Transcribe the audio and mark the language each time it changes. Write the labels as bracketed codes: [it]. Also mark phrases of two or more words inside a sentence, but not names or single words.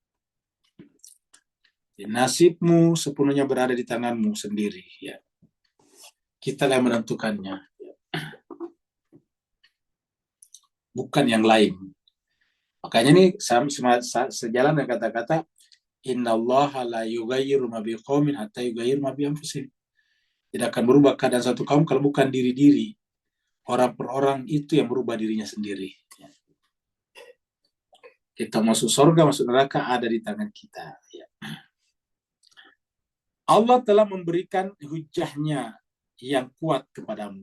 [id] Nasibmu sepenuhnya berada di tanganmu sendiri. Ya. Kita yang menentukannya. Bukan yang lain. Makanya ini sejalan dengan kata-kata [ar] إن الله لا يغير ما بقوم حتى يغيروا ما بأنفسهم. [id] Tidak akan berubah keadaan satu kaum kalau bukan diri-diri. Orang per orang itu yang berubah dirinya sendiri. Kita masuk surga, masuk neraka ada di tangan kita. Allah telah memberikan hujahnya yang kuat kepadamu.